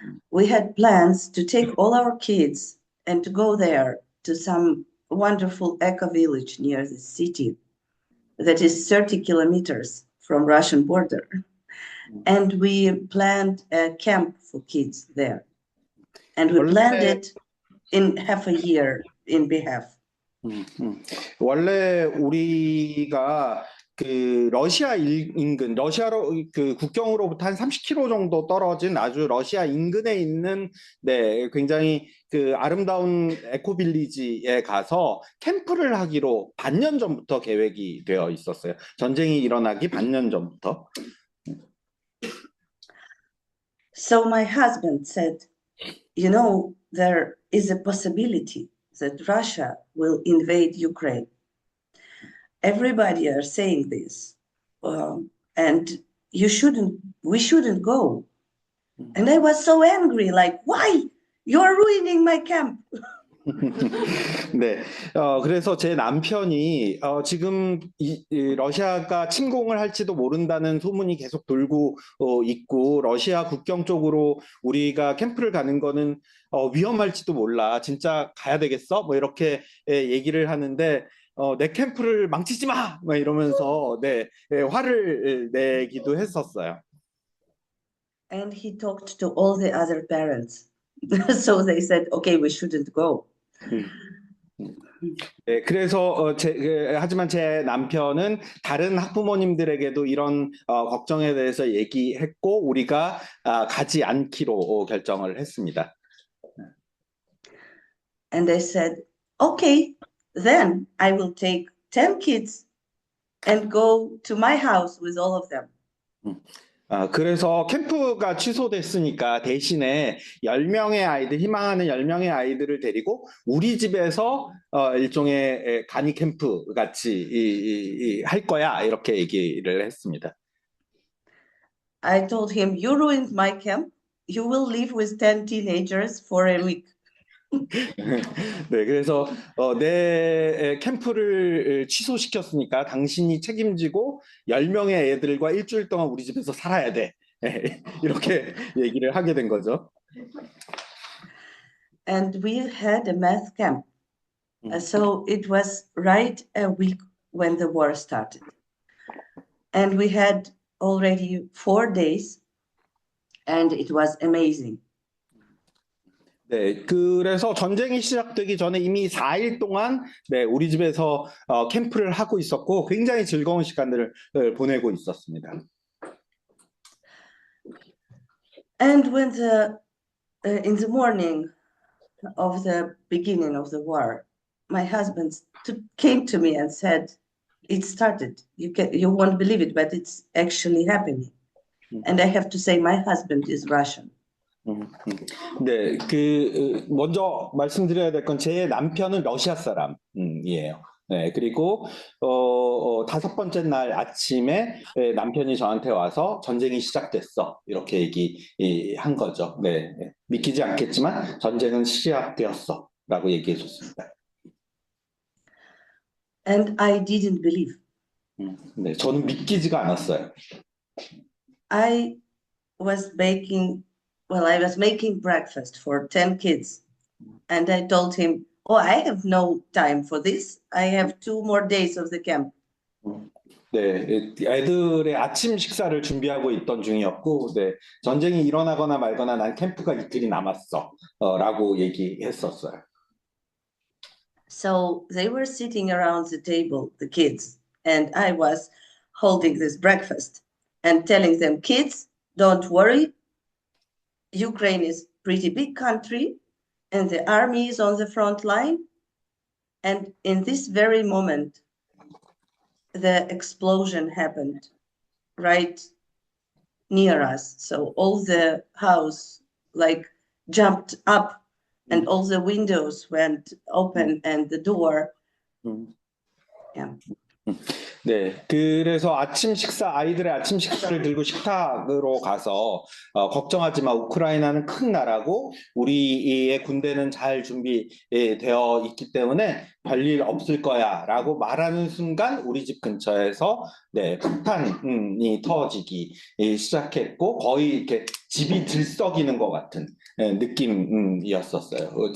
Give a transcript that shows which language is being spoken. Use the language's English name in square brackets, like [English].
[English] We had plans to take all our kids and to go there to some wonderful eco village near the city that is 30 kilometers from Russian border. And we planned a camp for kids there. And we planned it in half a year in behalf. [Korean] 원래 우리가 러시아 인근, 러시아로 국경으로부터 한 30km 정도 떨어진 아주 러시아 인근에 있는 굉장히 아름다운 에코빌리지에 가서 캠프를 하기로 반년 전부터 계획이 되어 있었어요. 전쟁이 일어나기 반년 전부터. [English] So my husband said, there is a possibility that Russia will invade Ukraine. Everybody are saying this, and we shouldn't go. And I was so angry, like, why? You're ruining my camp. [Korean] 네, 그래서 제 남편이 지금 러시아가 침공을 할지도 모른다는 소문이 계속 돌고 있고 러시아 국경 쪽으로 우리가 캠프를 가는 거는 위험할지도 몰라. 진짜 가야 되겠어? 뭐 이렇게 얘기를 하는데 내 캠프를 망치지 마! 뭐 이러면서 화를 내기도 했었어요. [English] And he talked to all the other parents. So they said, okay, we shouldn't go. [Korean] 네, 그래서 하지만 제 남편은 다른 학부모님들에게도 이런 걱정에 대해서 얘기했고 우리가 가지 않기로 결정을 했습니다. [English] And they said, okay, then I will take 10 kids and go to my house with all of them. [Korean] 그래서 캠프가 취소됐으니까 대신에 10명의 아이들, 희망하는 10명의 아이들을 데리고 우리 집에서 일종의 간이 캠프 같이 할 거야 이렇게 얘기를 했습니다. [English] I told him, you ruined my camp. You will live with 10 teenagers for a week. [Korean] 네, 그래서 내 캠프를 취소시켰으니까 당신이 책임지고 10명의 애들과 일주일 동안 우리 집에서 살아야 돼. 이렇게 얘기를 하게 된 거죠. [English] And we had a math camp. So it was right a week when the war started. And we had already 4 days and it was amazing. [Korean] 네, 그래서 전쟁이 시작되기 전에 이미 4일 동안 우리 집에서 캠프를 하고 있었고 굉장히 즐거운 시간들을 보내고 있었습니다. [English] And when in the morning of the beginning of the war, my husband came to me and said, it started. You won't believe it, but it's actually happening. And I have to say, my husband is Russian. [Korean] 네, 먼저 말씀드려야 될 건 제 남편은 러시아 사람이에요. 네, 그리고, 다섯 번째 날 아침에 남편이 저한테 와서 전쟁이 시작됐어. 이렇게 얘기한 거죠. 네, 믿기지 않겠지만 전쟁은 시작되었어. 라고 얘기해 줬습니다. [English] And I didn't believe. [Korean] 네, 저는 믿기지가 않았어요. [English] I was making breakfast for 10 kids. And I told him, oh, I have no time for this. I have 2 more days of the camp. [Korean] 네, 애들의 아침 식사를 준비하고 있던 중이었고, 네, 전쟁이 일어나거나 말거나 난 캠프가 이틀이 남았어. 라고 얘기했었어요. [English] So they were sitting around the table, the kids, and I was holding this breakfast and telling them, kids, don't worry. Ukraine is a pretty big country and the army is on the front line. And in this very moment, the explosion happened right near us. So all the house like jumped up and all the windows went open and the door. Yeah. [Korean] 네, 그래서 아이들의 아침 식사를 들고 식탁으로 가서, 걱정하지 마, 우크라이나는 큰 나라고, 우리의 군대는 잘 준비되어 있기 때문에 별일 없을 거야, 라고 말하는 순간, 우리 집 근처에서, 네, 폭탄이 터지기 시작했고, 거의 이렇게 집이 들썩이는 것 같은 느낌이었었어요.